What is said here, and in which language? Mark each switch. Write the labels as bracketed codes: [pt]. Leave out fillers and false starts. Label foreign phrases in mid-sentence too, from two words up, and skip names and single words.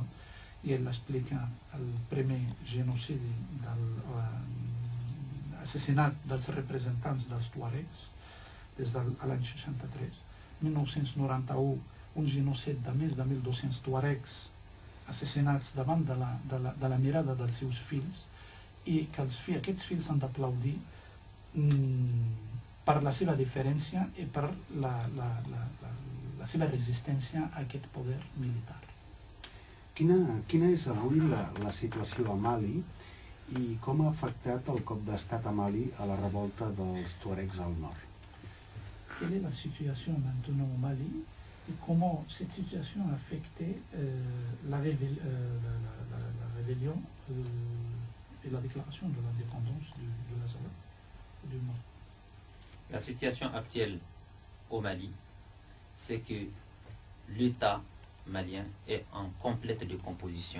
[ca] I ell explica el primer genocidi assassinat dels representants dels Tuaregs des de l'any 63, 1991, un genocidi de més de 1.200 Tuaregs assassinats davant de la mirada dels seus fills, i que aquests fills han d'aplaudir per la seva diferència i per la seva resistència a aquest poder militar. Quina és avui la situació a Mali i com ha afectat el cop d'estat a Mali a la revolta dels Tuaregs al nord? [fr] Quelle est la situation maintenant au Mali et comment cette situation a affecté la rébellion et la déclaration de l'indépendance de l'Azawad du Nord? La situation actuelle au Mali, c'est que l'État malien est en complète décomposition.